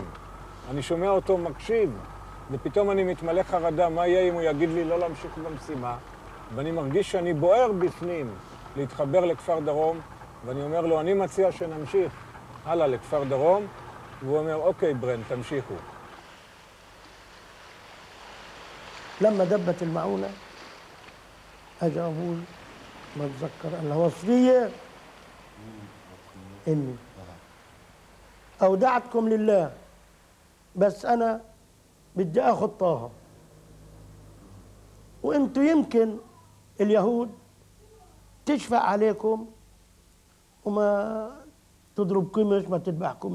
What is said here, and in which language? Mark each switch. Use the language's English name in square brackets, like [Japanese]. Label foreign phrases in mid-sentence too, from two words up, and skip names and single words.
[Hebrew] אני שומע אותו מקשיב, ופתאום אני מתמלא חרדה, מה יהיה אם הוא יגיד לי לא להמשיך במשימה, ואני מרגיש שאני בוער בפנים להתחבר לכפר דרום, ואני אומר לו, אני מציע שנמשיך הלאה לכפר דרום, והוא אומר, אוקיי ברן, תמשיכו. [Arabic] لما دبت المعونة أجا أبوي ما أتذكر أنها وصية إني أودعتكم لله بس أنا بدي أخذ طه وأنتوا يمكن اليهود تشفق عليكم وما تضربكمش ما تذبحكمش.